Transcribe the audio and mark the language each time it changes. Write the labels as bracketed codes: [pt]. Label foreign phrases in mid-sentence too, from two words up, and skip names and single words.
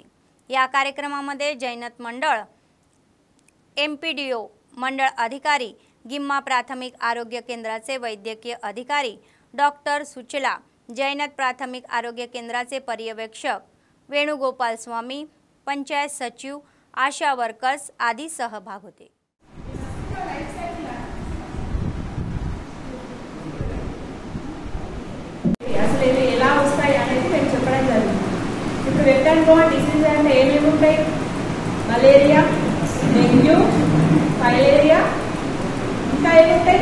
[mr] या कार्यक्रमामध्ये जैनत मंडळ, एमपीडीओ, मंडळ अधिकारी, गिम्मा प्राथमिक आरोग्य केंद्राचे वैद्यकीय अधिकारी डॉक्टर सुचला, जैनत प्राथमिक आरोग्य केंद्राचे पर्यवेक्षक वेणुगोपाल स्वामी, पंचायत सचिव, आशा वर्कर्स आदी सहभाग होते. [te] అసలు ఇది ఎలా వస్తాయి అనేది నేను చెప్పడం జరిగింది. ఇప్పుడు [en] vector borne disease [te] అంటే ఏమేమి ఉంటాయి? మలేరియా, డెంగ్యూ, ఫైలేరియా, ఇంకా ఏముంటాయి?